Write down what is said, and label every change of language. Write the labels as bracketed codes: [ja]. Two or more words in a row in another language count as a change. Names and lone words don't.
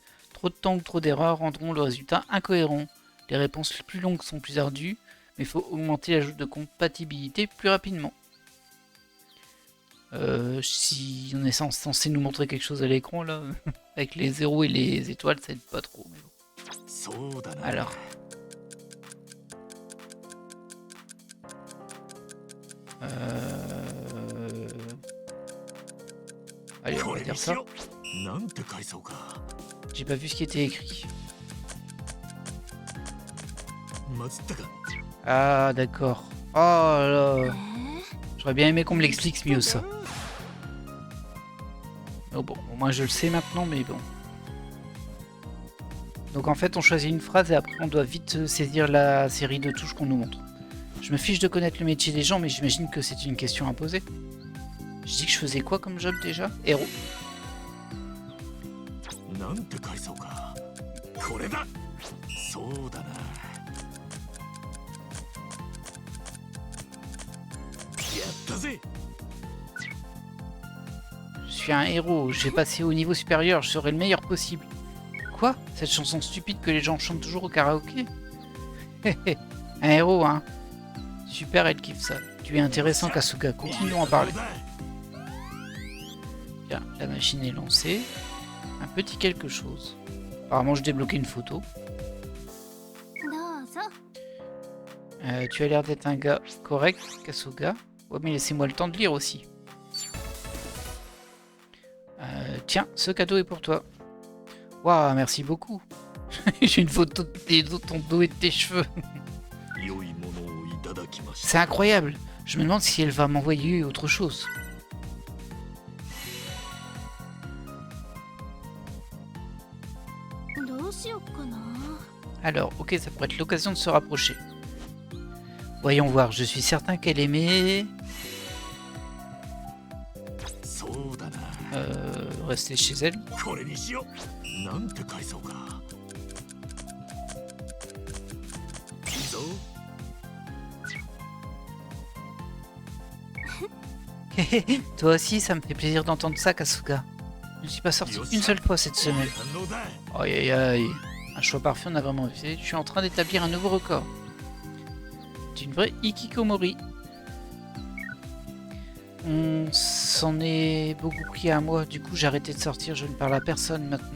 [fr] Trop de temps ou trop d'erreurs rendront le résultat incohérent. Les réponses les plus longues sont plus ardues, mais il faut augmenter l'ajout de compatibilité plus rapidement. Si on est censé nous montrer quelque chose à l'écran là, avec les zéros et les étoiles, ça aide pas trop. Mais bon. [ja] そうだな。 [fr] Alors. Allez, on [ja] こ [fr] va [ja] れ [fr] dire [ja] にし [fr] ça. [ja] ろ。なんて返そうか。 [fr] J'ai pas vu ce qui était écrit. [ja] まつったか。 [fr] Ah, d'accord. Oh là. J'aurais bien aimé qu'on me l'explique mieux ça. Oh bon, au moins je le sais maintenant, mais bon. Donc en fait, on choisit une phrase et après on doit vite saisir la série de touches qu'on nous montre. Je me fiche de connaître le métier des gens, mais j'imagine que c'est une question à poser. Je dis que je faisais quoi comme job déjà? Héros. [ja] なんて返そうか。 これだ。そうだな。やったぜ。 [fr] Je suis un héros, j'ai passé au niveau supérieur, je serai le meilleur possible. Quoi? Cette chanson stupide que les gens chantent toujours au karaoké? Un héros, hein? Super, elle kiffe ça. Tu es intéressant, Kasuga, continuons à parler. Bien, la machine est lancée. Un petit quelque chose. Apparemment, je débloquais une photo. [ja] どうぞ。 [fr] Tu as l'air d'être un gars correct, Kasuga. Ouais, mais laissez-moi le temps de lire aussi. Tiens, ce cadeau est pour toi. Waouh, merci beaucoup. J'ai une photo de ton dos et de tes cheveux. [ja] 良いものをいただきました。 [fr] C'est incroyable. Je me demande si elle va m'envoyer autre chose. Alors, ok, ça pourrait être l'occasion de se rapprocher. Voyons voir, je suis certain qu'elle aimait... [ja] そうだな。 [fr] rester chez elle. [ja] これにしよう。なんて返そうか。いいぞ。 [fr] Toi aussi, ça me fait plaisir d'entendre ça, Kasuga. Je ne suis pas sorti une seule fois cette semaine. [ja] 反応だ。 [fr] Aïe aïe aïe. Un choix parfait, on a vraiment fait. Je suis en train d'établir un nouveau record. C'est une vraie Ikikomori. On s'en est beaucoup pris à moi, du coup j'ai arrêté de sortir, je ne parle à personne maintenant.